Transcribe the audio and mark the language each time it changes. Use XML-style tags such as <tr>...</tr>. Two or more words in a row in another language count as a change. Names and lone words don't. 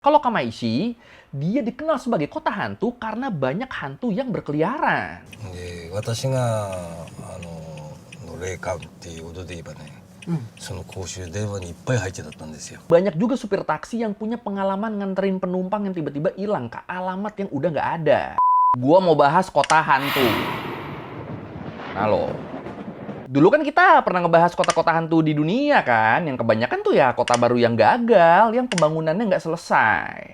<id>Kalau Kamaishi, dia dikenal sebagai kota hantu karena banyak hantu yang berkeliaran.</id> <ja>で、私が霊感っていうことで言えばね、その公衆電話にいっぱい入ってだったんですよ。</ja> <id>Banyak juga supir taksi yang punya pengalaman nganterin penumpang yang tiba-tiba hilang ke alamat yang udah nggak ada. Gua mau bahas kota hantu. Nah lo, dulu kan kita pernah ngebahas kota-kota hantu di dunia kan, yang kebanyakan tuh ya kota baru yang gagal, yang pembangunannya nggak selesai.</id>